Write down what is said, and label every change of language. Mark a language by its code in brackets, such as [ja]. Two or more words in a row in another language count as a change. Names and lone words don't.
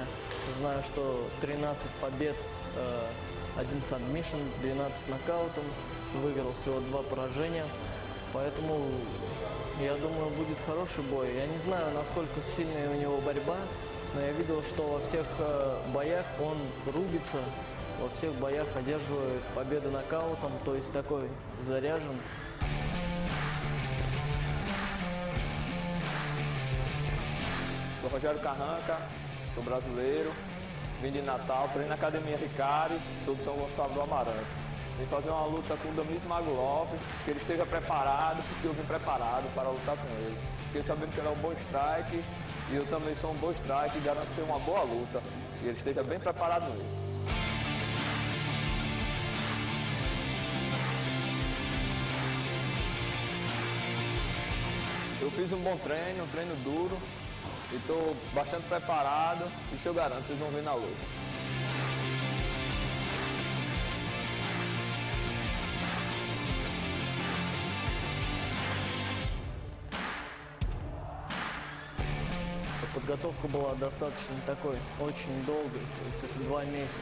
[ru] Знаю, что 13 побед, 1 сабмишн, 12 нокаутом, выиграл всего 2 поражения. Поэтому, я думаю, будет хороший бой. Я не знаю, насколько сильная у него борьба, но я видел, что во всех боях он рубится, во всех боях одерживает победы нокаутом, то есть такой заряжен. [pt] Sou Rogerio Karranca, sou brasileiro, vim de Natal, treino na Academia Ricari, sou de São Gonçalo do Amarante. Vim fazer uma luta com o Damir Ismagulov, que ele esteja preparado, porque eu vim preparado para lutar com ele. Fiquei sabendo que ele é um bom strike, e eu também sou um bom strike e garanto ser uma boa luta. E ele esteja bem preparado mesmo. Eu fiz um bom treino, um treino duro, e estou bastante preparado, e isso eu garanto, vocês vão ver na luta. [ru] Подготовка была достаточно такой, очень долгой, то есть это 2 месяца.